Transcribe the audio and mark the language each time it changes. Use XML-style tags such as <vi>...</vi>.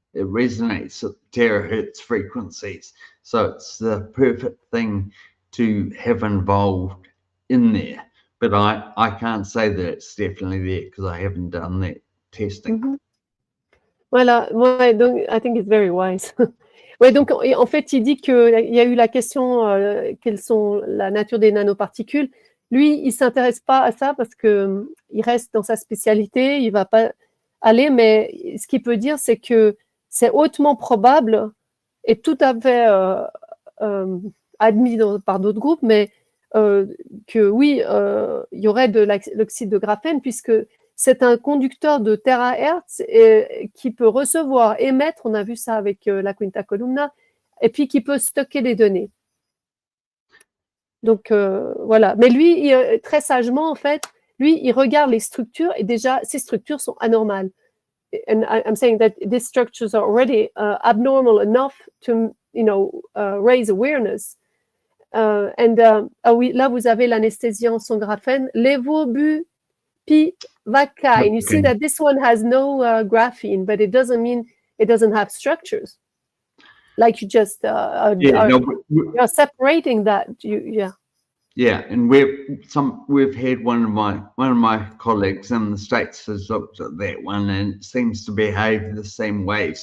<en>It resonates at terahertz frequencies, so it's the perfect thing to have involved in there. But I can't say that it's definitely there because I haven't done that testing.</en> <fr>Voilà, ouais, donc</fr> <en>I think it's very wise.</en> <fr>Ouais, donc en fait, il dit qu'il y a eu la question quelles sont la nature des nanoparticules. Lui, il s'intéresse pas à ça parce que il reste dans sa spécialité, il va pas aller. Mais ce qu'il peut dire, c'est que c'est hautement probable et tout à fait admis par d'autres groupes, mais que oui, il y aurait de l'oxyde de graphène puisque c'est un conducteur de terahertz qui peut recevoir, émettre, on a vu ça avec la quinta columna, et puis qui peut stocker des données. Donc voilà. Mais lui, très sagement, en fait, lui, il regarde les structures et déjà, ces structures sont anormales.</fr> <en>And I'm saying that these structures are already abnormal enough to, raise awareness.</en> <fr>Oui, là, vous avez l'anesthésiant sans graphène, levobupivacaine.</fr> <en>You see that this one has no graphene, but it doesn't mean it doesn't have structures. Like you just you're separating that. Yeah, and we've had one of my colleagues in the States has looked at that one and it seems to behave the same way.</en>